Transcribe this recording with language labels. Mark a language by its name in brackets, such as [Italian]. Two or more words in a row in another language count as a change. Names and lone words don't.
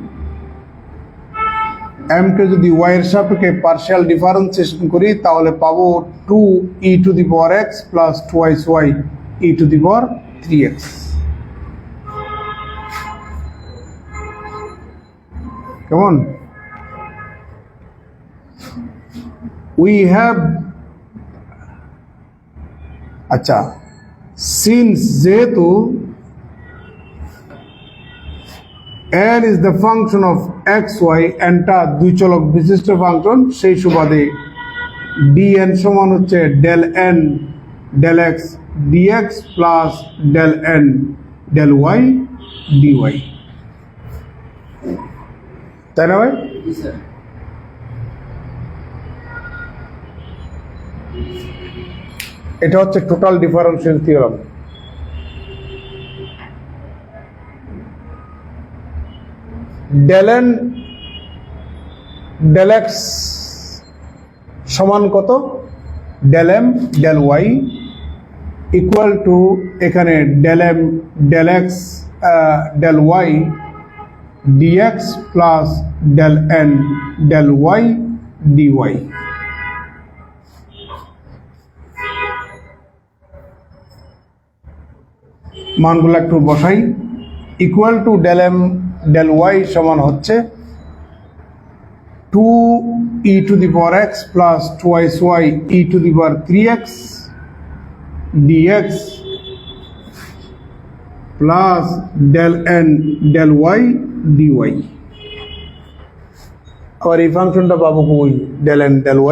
[Bangla] m কে যদি y এর সাপেক্ষে [English] partial differentiation [Bangla] করি তাহলে পাবো [English] 2 e to the power x plus twice y e to the power 3x। [Bangla] কেমন? [English] we have, [Bangla] আচ্ছা, সিন্স যেহেতু [English] n is the function of xy, [Bangla] nটা দুই চলক বিশিষ্ট ফাংশন, সেই সুবাদে dn সমান হচ্ছে [English] del n del x dx plus del n del y dy, [Bangla] তাই না ভাই? এটা হচ্ছে [English] total differential theorem. del n del x [Bangla] সমান কত? [English] del m del y equal to এখানে del m del x del y dx প্লাস del n del y dy। [Bangla] মানগুলো একটু বসাই। [English] equal to del m del y [Bangla] সমান হচ্ছে [English] 2 e to the power x plus twice y e to the power 3x dx plus del n del y dy। [Bangla] আর এই ফাংশনটা পাবো কই? [English] del n del